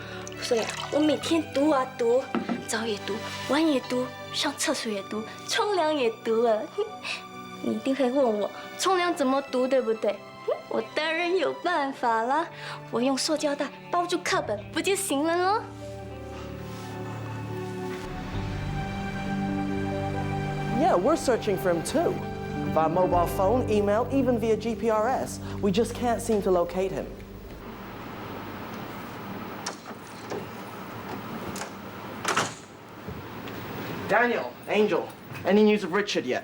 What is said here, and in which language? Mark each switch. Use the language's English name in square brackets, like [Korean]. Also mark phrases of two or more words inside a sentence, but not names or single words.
[Chinese] 所以啊，我每天讀啊讀，早也讀，晚也讀，上廁所也讀，沖涼也讀了。你一定會問我沖涼怎麼讀，對不對？我當然有辦法啦，我用塑膠袋包住課本，不就行了咯？ [English] Yeah, we're searching for him too. Via mobile phone, email, even via GPRS. We just can't seem to locate him. Daniel, Angel, any news of Richard yet?